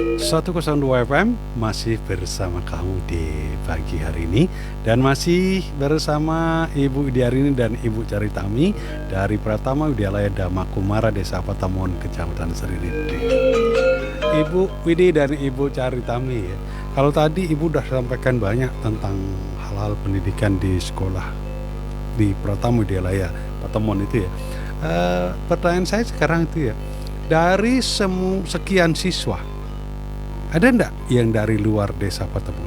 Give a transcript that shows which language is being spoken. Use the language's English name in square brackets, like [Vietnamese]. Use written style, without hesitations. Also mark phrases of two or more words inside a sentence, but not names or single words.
[Indonesian] 102 FM masih bersama kamu di pagi hari ini, dan masih bersama Ibu Widiarini dan Ibu Caritami dari Pratama Widyalaya Dhamma Kumara Desa Patamon, Kecamatan Seriride. Ibu Widi dan Ibu Caritami, ya. Kalau tadi Ibu sudah sampaikan banyak tentang hal-hal pendidikan di sekolah di Pratama Widyalaya Patamon itu ya. Pertanyaan saya sekarang itu ya, dari sekian siswa, ada enggak yang dari luar desa Patamon?